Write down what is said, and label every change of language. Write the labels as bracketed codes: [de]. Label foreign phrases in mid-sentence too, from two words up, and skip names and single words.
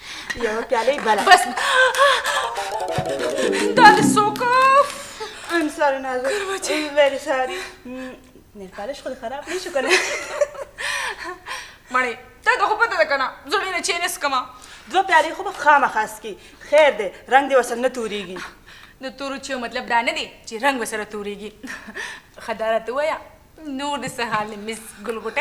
[ps] یوه پیاله بله. بس دا دې څوک [en] I'm sorry نازو. Very sorry. nail polish [ps] خود خراب نشو کنه. مړې تا ته خو پته ده که نه زه ډېره چای نه څښمه. 2 پیالې خو به خامخا څکي. خیر دی رنګ دې ورسره نه تورېږي. د تورو چایو مطلب دا نه دی چې رنګ ورسره تورېږي. ښه دا راته ووایه نور دې څه حال دی مس ګلغوټۍ؟